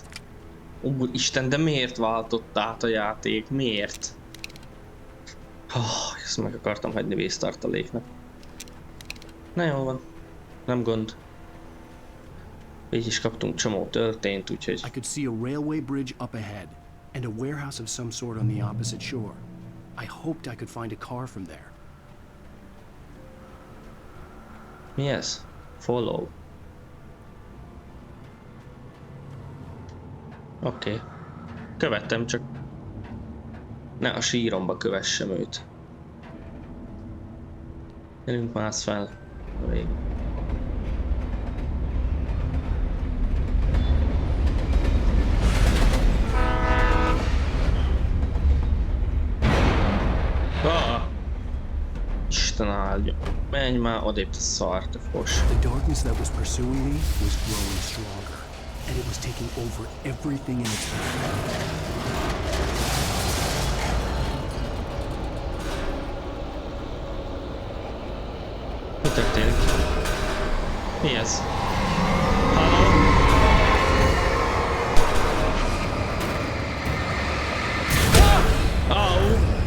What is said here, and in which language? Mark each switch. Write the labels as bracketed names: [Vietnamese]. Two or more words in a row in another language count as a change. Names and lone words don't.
[Hungarian] Úristen, de miért váltott át a játék? Miért? Ezt meg akartam hagyni vésztartaléknak. Na jó van. Nem gond. Így is kaptunk csomó töltényt, úgyhogy... [English] I could see a railway bridge up ahead and a warehouse of some sort on the opposite shore. I hoped I could find a car from there. [Hungarian] Mi ez? Follow. Oké. Követtem, csak ne a síromba kövessem őt. Gyerünk, mász fel. Vég. Isten áldja. Menj már odébb, te szar, te fos. [English] The darkness that was pursuing me was growing stronger. And it was taking over everything in its path. [Hungarian] Mi történik? Mi ez? Halló? Au!